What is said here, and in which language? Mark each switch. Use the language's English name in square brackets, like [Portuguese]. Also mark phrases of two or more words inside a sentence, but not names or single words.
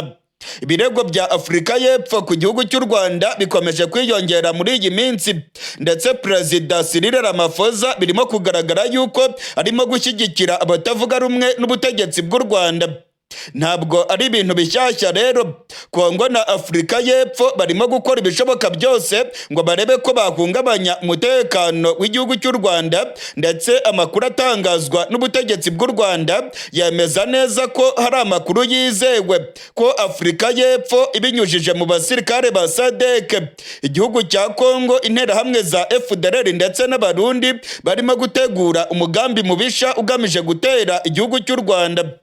[Kinyarwanda] Ibirego bya Afrika y'Epfo ku gihugu cy'u Rwanda bikomeje kwiyongera muri iyi minsi, ndetse Perezida Cyril Ramaphosa birimo kugaragara yuko arimo gushyigikira abatavuga rumwe n'ubutegetsi bw'u Rwanda. Ntabwo ari ibintu bishyashya rero. Congo na Afrika y'Epfo barimo gukora ibishoboka byose ngo barebe ko bahungabanya umutekano w'igihugu cy'u Rwanda, ndetse amakuru atangazwa n'ubutegetsi bw'u Rwanda yemeza neza ko hari amakuru yizewe ko Afrika y'Epfo ibinyujije mu basirikare ba SADC, igihugu cya Congo, interahamwe za FDLR ndetse n'Abarundi barimo gutegura umugambi mubisha ugamije gutera igihugu cy'u Rwanda.